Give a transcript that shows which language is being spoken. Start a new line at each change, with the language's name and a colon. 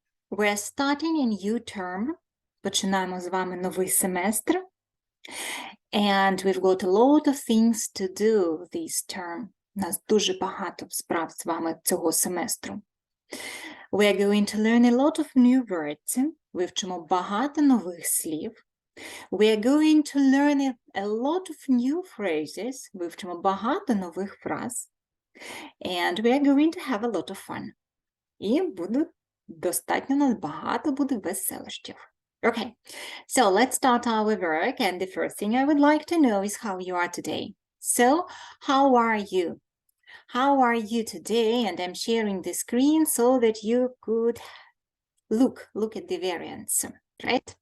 English: We're starting a new term.
Ukrainian: Починаємо з вами новий семестр.
English: And we've got a lot of things to do this term.
Ukrainian: У нас дуже багато справ з вами цього семестру.
English: We're going to learn a lot of new words.
Ukrainian: Вивчимо багато нових слів.
English: We're going to learn a lot of new phrases.
Ukrainian: Вивчимо багато нових фраз.
English: And we're going to have a lot of fun.
Ukrainian: І достатньо нас багато буде веселощів.
English: Okay, so let's start our work, and the first thing I would like to know is how you are today. So, how are you? How are you today? And I'm sharing the screen so that you could look at the variants, right?